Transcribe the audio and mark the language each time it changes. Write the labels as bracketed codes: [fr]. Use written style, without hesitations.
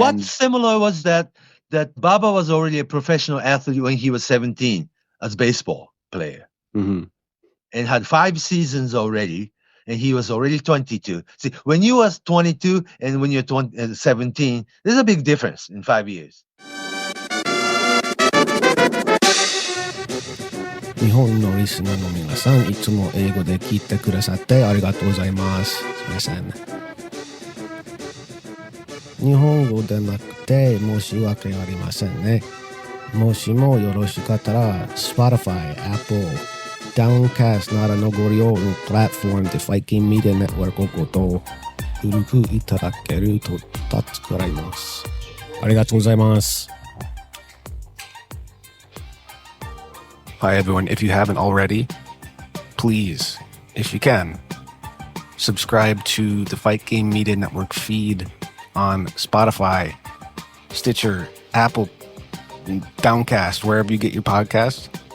[en] What's similar was that Baba was already a professional athlete when he was 17 as a baseball player. Mm-hmm. And had 5 seasons already, and he was already 22. See, when you was 22 and when you're 17, there's a big difference in 5 years. [ja] 日本のリスナーの皆さん、いつも英語で聞いてくださってありがとうございます。すみません。日本語でなくて申し訳ありませんね。もしもよろしかったら Spotify、Apple、Downcast などのご利用のプラットフォームでファイキンメディアネットワークごとご登録いただけると助かります。ありがとうございます。 [en] Hi, everyone. If you haven't already, please, if you can, subscribe to the Fight Game Media Network feed on Spotify, Stitcher, Apple, Downcast, wherever you get your podcasts.